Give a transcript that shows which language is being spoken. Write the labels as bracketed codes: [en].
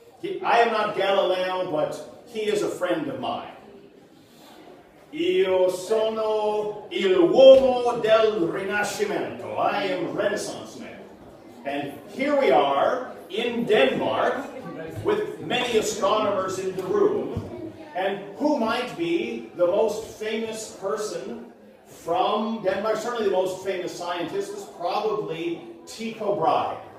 [en] I am not Galileo, but he is a friend of mine. [it] Io sono il uomo del Rinascimento. [en] I am Renaissance man. And here we are in Denmark with many astronomers in the room. And who might be the most famous person from Denmark? Certainly the most famous scientist is probably Tycho Brahe.